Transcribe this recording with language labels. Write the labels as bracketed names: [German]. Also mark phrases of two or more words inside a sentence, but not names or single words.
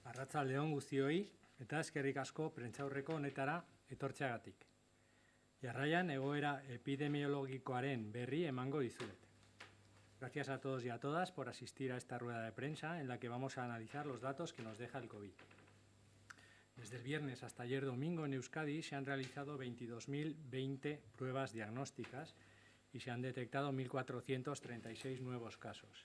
[Basque] Arratsaldeon guztioi eta eskerrik asko prentsaurreko honetara etortzeagatik. Jarraian egoera epidemiologikoaren berri emango dizuet. [Spanish] Gracias a todos y a todas por asistir a esta rueda de prensa en la que vamos a analizar los datos que nos deja el COVID. Desde el viernes hasta ayer domingo en Euskadi se han realizado 22.020 pruebas diagnósticas y se han detectado 1.436 nuevos casos.